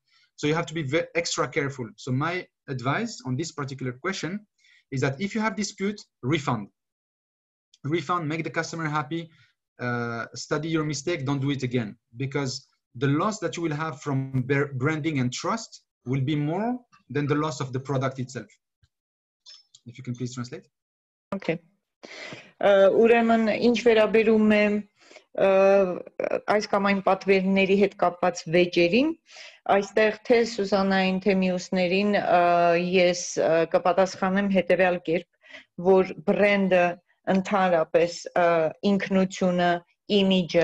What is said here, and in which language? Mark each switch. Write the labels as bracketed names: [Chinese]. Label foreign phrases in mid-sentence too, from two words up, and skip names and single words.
[English] So you have to be extra careful. So my advice on this particular question is that if you have dispute, refund, make the customer happy, study your mistake, don't do it again, because the loss that you will have from branding and trust will be more than the loss of the product itself. If you can please translate. Okay. [Armenian] Ուրեմն ինչ վերաբերում է այս կամ այն պատվերների հետ կապված վեճերին, այստեղ թե Սուզանային, թե մյուսներին ես կպատասխանեմ հետևյալ կերպ, որ բրենդը ընդհանրապես ինքնությունը, իմիջը